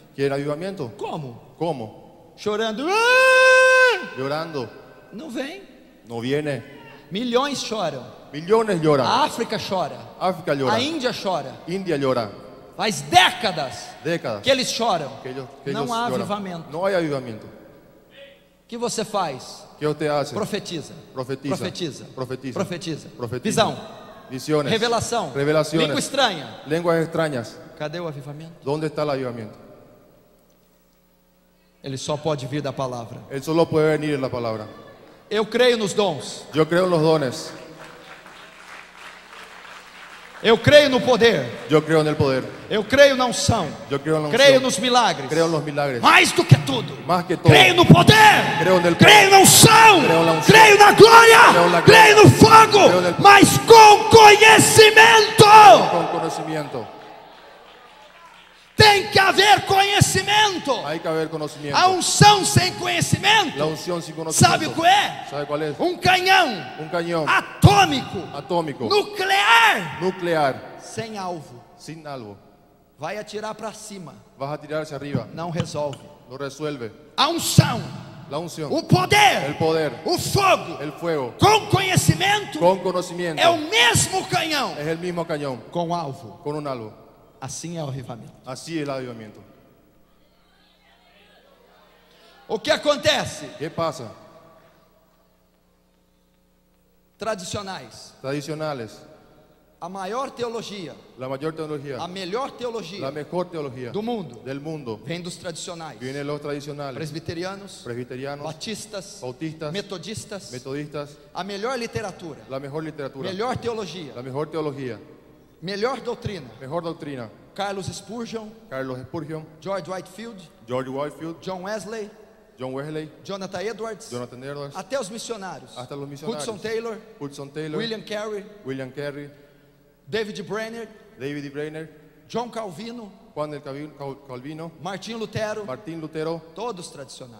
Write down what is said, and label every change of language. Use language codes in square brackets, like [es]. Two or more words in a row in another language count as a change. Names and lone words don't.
[es] ¿Quiere avivamiento? [pt] Como? [es] ¿Cómo? [pt] Chorando. [es] Llorando. [pt] Não vem. [es] No viene. [pt] Milhões choram. [es] Millones lloran. [pt] A África chora. [es] África llora. [pt] A Índia chora. [es] India llora. [pt] Faz décadas [es] Décadas. [pt] que eles choram. [es] Que [pt] Não [es] ellos [pt] há [es] lloran. [pt] avivamento. [es] No hay avivamiento. [pt] O que você faz? [es] ¿Qué usted hace? [pt] Profetiza. [es] Profetiza. [pt] Profetiza. [es] Profetiza. [pt] Profetiza. [es] Profetiza. [pt] Visão. [es] Visiones. [pt] Revelação. [es] Revelaciones. [pt] Língua estranha. [es] Lenguas extrañas. [pt] Cadê o avivamento? [es] ¿Dónde está el avivamiento? [pt] Ele só pode vir da palavra. [es] Él solo puede venir en la palabra. [pt] Eu creio nos dons. [es] Yo creo en los dones. [pt] Eu creio no poder. [es] Yo creo en el poder. [pt] Eu creio na unção. [es] Yo creo en la unción. [pt] Creio nos milagres. [es] Creo en los milagres. [pt] Mais do que tudo. [es] Más que todo. [pt] Creio no poder. [es] Creo en el poder. [pt] Creio na unção. [es] Creo en la unción. [pt] Creio na glória. [es] Creo en la gloria. [pt] Creio no fogo. [es] Creo en el- [pt] Mas com conhecimento. [es] Con conocimiento. [pt] Tem que haver conhecimento. [es] Hay que haber conocimiento. [pt] A unção sem conhecimento. [es] La unción sin conocimiento. [pt] Sabe o que é? [es] ¿Sabe cuál es? [pt] Canhão [es] Un cañón [pt] atômico. [es] atómico. [pt] Nuclear. [es] Nuclear. [pt] Sem alvo. [es] Sin algo. [pt] Vai atirar para cima. [es] Vas a tirarse arriba. [pt] Não resolve. [es] No resuelve. [pt] A unção. [es] La unción. [pt] O poder. [es] El poder. [pt] O fogo. [es] El fuego. [pt] Com conhecimento. [es] Con conocimiento. [pt] É o mesmo canhão. [es] Es el mismo cañón. [pt] Com alvo. [es] Con un algo. [pt] Assim é o avivamento. [es] Así es el avivamiento. [pt] O que acontece? [es] ¿Qué pasa? [pt] Tradicionais. [es] Tradicionales. [pt] A maior teologia, [es] La mayor teología. [pt] a melhor teologia [es] La mejor teología [pt] do mundo [es] del mundo. [pt] vem dos tradicionais. [es] Vienen los tradicionales. [pt] Presbiterianos, [es] Presbiterianos. [pt] batistas, [es] Bautistas. [pt] metodistas. [es] Metodistas. [pt] A melhor literatura, [es] La mejor literatura. [pt] melhor teologia, [es] La mejor teología. [pt] melhor doutrina, [es] Mejor doctrina. [pt] Carlos Spurgeon, George Whitefield, John Wesley, Jonathan Edwards, até os missionários, Hudson Taylor, William Carey, David Brainerd, John Calvino, Martin Lutero, todos tradicionais.